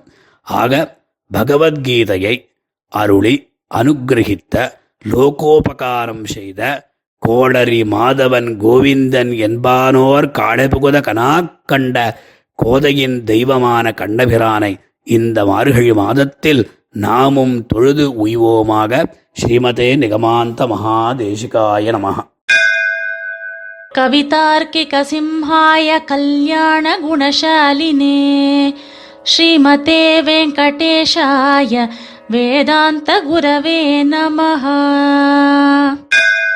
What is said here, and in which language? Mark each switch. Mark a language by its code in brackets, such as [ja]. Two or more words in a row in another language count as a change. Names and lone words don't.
[ta] ஆக பகவத்கீதையை அருளி அனுகிரகித்த லோகோபகாரம் செய்த கோடரி மாதவன் கோவிந்தன் என்பானோர் காடபுகுத கனாக்கண்ட கோதையின் தெய்வமான கண்ணபிரானை இந்த மார்கழி மாதத்தில் நாமும் தொழுது உய்வோமாக. [sa] श्रीमते निगमान्त महादेशिकाय नमः. कवितार्किक सिंहाय कल्याण गुणशालिने श्रीमते वेङ्कटेशाय वेदान्त गुरवे नमः.